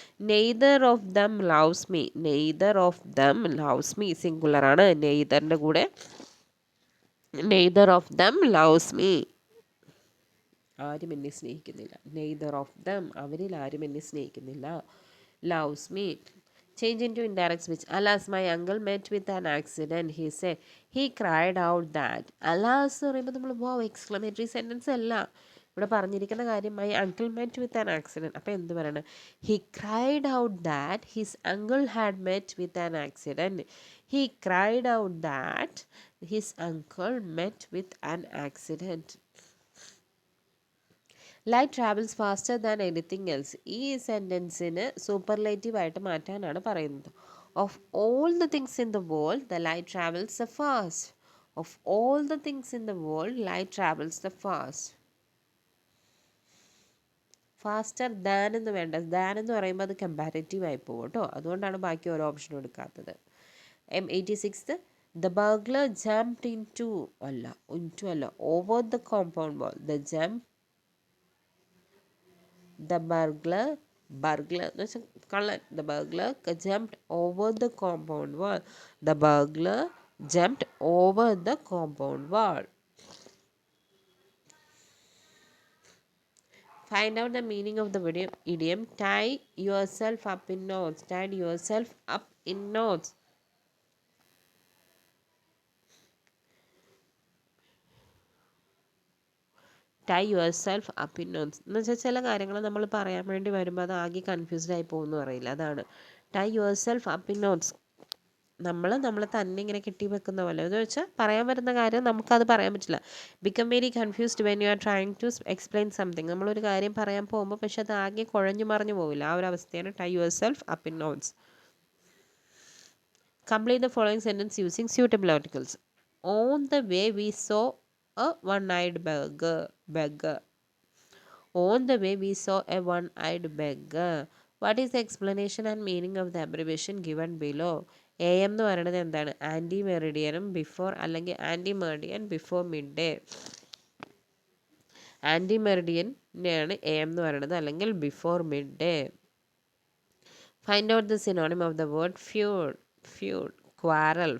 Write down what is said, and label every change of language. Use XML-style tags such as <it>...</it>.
<en>Neither of them loves me. Neither of them loves me</en> <ml>singular ആണ്. നെയ്തറിൻ്റെ കൂടെ</ml> <en>neither of them loves me,</en> <ml>ആരും എന്നെ സ്നേഹിക്കുന്നില്ല.</ml> <en>neither of them,</en> <ml>അവരിൽ ആരും എന്നെ സ്നേഹിക്കുന്നില്ല.</ml> <en>Loves me. Change into indirect speech. Alas, my uncle met with an accident. He said, he cried out that.</en> <ml>Alas എന്ന് പറയുമ്പോൾ നമ്മൾ എക്സ്ക്ലമേറ്ററി സെൻറ്റൻസ് അല്ല ഇവിടെ പറഞ്ഞിരിക്കുന്ന കാര്യം.</ml> <en>My uncle met with an accident.</en> <ml>അപ്പോൾ എന്ത് പറയണം?</ml> <en>He cried out that his uncle had met with an accident. He cried out that his uncle met with an accident. Light travels faster than anything else.</en> <ml>ഈ സെൻറ്റൻസിന് സൂപ്പർലേറ്റീവായിട്ട് മാറ്റാനാണ് പറയുന്നത്.</ml> <en>Of all the things in the world the light travels the fast. Of all the things in the world light travels the fast.</en> <ml>Faster than എന്ന് വേണ്ട, than എന്ന് പറയുമ്പോൾ അത് comparative ആയി പോകും കേട്ടോ, അതുകൊണ്ടാണ് ബാക്കി ഓരോ ഓപ്ഷനും എടുക്കാത്തത്.</ml> <en>86th, the burglar jumped into</en> <ml>അല്ല</ml> <en>Over the compound wall. The burglar</en> <ml>എന്ന് വെച്ചാൽ കള്ളൻ.</ml> <en>The burglar jumped over the compound wall. The burglar jumped over the compound wall. Find out the meaning of the idiom tie yourself up in knots. Tie yourself up in knots. Tie yourself up in knots</en> <ml>എന്ന് വെച്ചാൽ ചില കാര്യങ്ങൾ നമ്മൾ പറയാൻ വേണ്ടി വരുമ്പോൾ അത് ആകെ കൺഫ്യൂസ്ഡ് ആയി പോകുമെന്ന് പറയില്ല, അതാണ് tie your self up in knots. നമ്മളെ തന്നെ ഇങ്ങനെ കെട്ടി വെക്കുന്ന പോലെ എന്ന് വെച്ചാൽ പറയാൻ വരുന്ന കാര്യം നമുക്കത് പറയാൻ പറ്റില്ല.</ml> <en>Become very confused when you are trying to explain something.</en> <ml>നമ്മളൊരു കാര്യം പറയാൻ പോകുമ്പോൾ പക്ഷെ അത് ആകെ കുഴഞ്ഞു മറിഞ്ഞു പോവില്ല, ആ ഒരു അവസ്ഥയാണ്</ml> <en>Tie yourself up in knots. Complete the following sentence using suitable articles. On the way we saw a one-eyed beggar. On the way we saw a one-eyed beggar. What is the explanation and meaning of the abbreviation given below? AM</en> <ml>എന്ന് പറയുന്നത് എന്താണ്?</ml> <en>Ante മെറിഡിയനും before അല്ലെങ്കിൽ ante meridian before midday.</en> <ml>Anti മെറിഡിയനെയാണ് AM എന്ന് പറയുന്നത്, അല്ലെങ്കിൽ before mid day.</ml> <en>Find out the synonym of the word feud. Quarrel.</en>